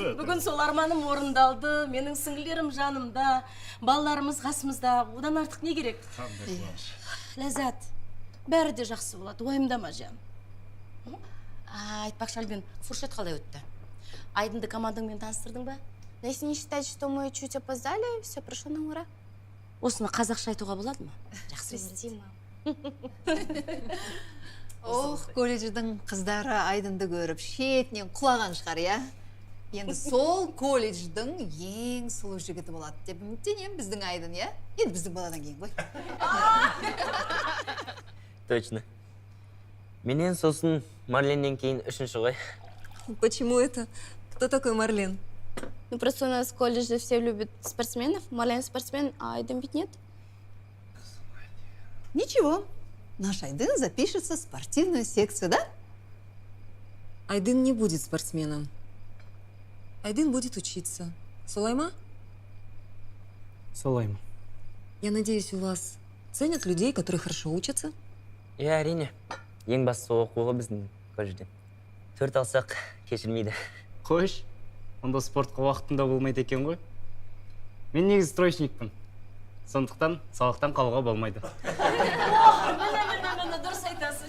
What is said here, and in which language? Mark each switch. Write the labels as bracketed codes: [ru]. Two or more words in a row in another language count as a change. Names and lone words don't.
[kk] Бүгін сол арманым орындалды. Менің сіңлілерім жанымда, балаларымыз қасымызда. Одан артық не керек? Ләззат, бәрі де жақсы болады. Уайымдама, жан. Айтпақшы, Альбин, фуршет қалай өтті? Айдынды командаңмен таныстырдың ба? [ru] Если не считать, что мы чуть опоздали, все прошло на ура. [kk] Осыны қазақша айтуға болады ма? Жақсы Прости, Ох, колледждің қыздары Айдынды көріп, шетінен құлаған шығар, я? Енді сол колледждің ең сұлу жігіті болады деп үміттенем біздің Айдын, я? Енді біздің баладан кейін ғой. Точно. Менен сосын Марленнен кейін үшінші ғой. [ru] Почему это? Кто такой Марлен? Ну просто у нас в колледже все любят спортсменов. Марлен спортсмен, а Айдын ведь нет. Ничего, наш Айдын запишется в спортивную секцию, да? Айдын не будет спортсменом. Айдын будет учиться. [kk] Сулайма? Солай ма? [ru] Я надеюсь, у вас ценят людей, которые хорошо учатся? [kk] Иә, әрине. Ең бастысы оқуға біздің колледжден. 4 алсақ кешірмейді. Қойш, онда спортқа уақытында болмайды екен ғой. Мен негізі стройшникпін. Сондықтан сабақтан қалуға болмайды. Міне, дұрыс айтасың.